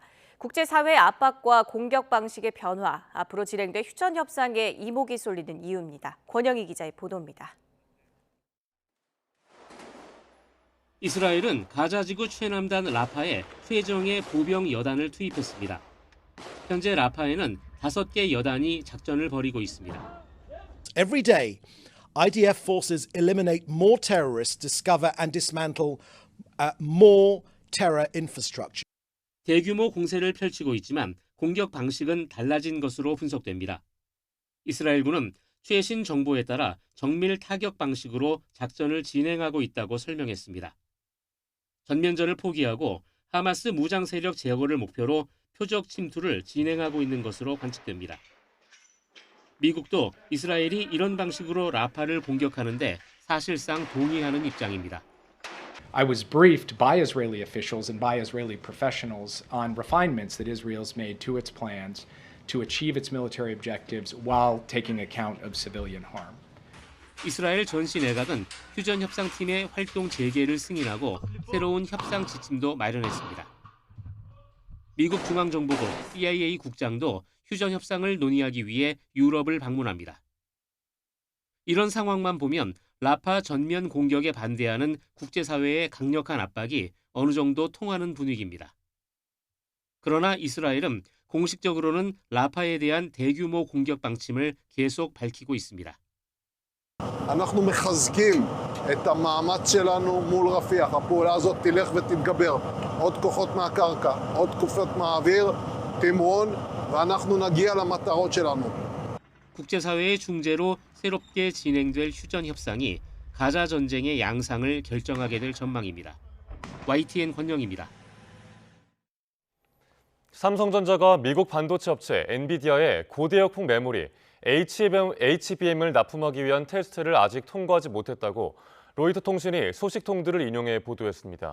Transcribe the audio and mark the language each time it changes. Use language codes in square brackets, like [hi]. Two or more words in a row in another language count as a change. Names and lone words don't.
[ko] 국제사회의 압박과 공격 방식의 변화, 앞으로 진행될 휴전 협상에 이목이 쏠리는 이유입니다. 권영희 기자의 보도입니다. 이스라엘은 가자지구 최남단 라파에 최정예 보병 여단을 투입했습니다. 현재 라파에는 5개 여단이 작전을 벌이고 있습니다. [en] Every day, IDF forces eliminate more terrorists, discover and dismantle more terror infrastructure. [ko] 대규모 공세를 펼치고 있지만 공격 방식은 달라진 것으로 분석됩니다. 이스라엘군은 최신 정보에 따라 정밀 타격 방식으로 작전을 진행하고 있다고 설명했습니다. 전면전을 포기하고 하마스 무장 세력 제거를 목표로 표적 침투를 진행하고 있는 것으로 관측됩니다. 미국도 이스라엘이 이런 방식으로 라파를 공격하는데 사실상 동의하는 입장입니다. [en] I was briefed by Israeli officials and by Israeli professionals on refinements that Israel's made to its plans to achieve its military objectives while taking account of civilian harm. [ko] 이스라엘 전시 내각은 휴전 협상팀의 활동 재개를 승인하고 새로운 협상 지침도 마련했습니다. 미국 중앙정보국 CIA 국장도 휴전 협상을 논의하기 위해 유럽을 방문합니다. 이런 상황만 보면 라파 전면 공격에 반대하는 국제사회의 강력한 압박이 어느 정도 통하는 분위기입니다. 그러나 이스라엘은 공식적으로는 라파에 대한 대규모 공격 방침을 계속 밝히고 있습니다. [he] אנחנו מחזקים את המאמץ שלנו מול רפיח. הפעולה הזאת תלך ותתגבר. עוד כוחות מהקרקע, עוד כוחות מהאוויר, תמרון, ואנחנו נגיע למטרות שלנו. [ko] 국제사회의 중재로 새롭게 진행될 휴전 협상이 가자 전쟁의 양상을 결정하게 될 전망입니다. YTN 권영입니다. 삼성전자가 미국 반도체 업체 엔비디아의 고대역폭 메모리 HBM을 납품하기 위한 테스트를 아직 통과하지 못했다고 로이터 통신이 소식통들을 인용해 보도했습니다.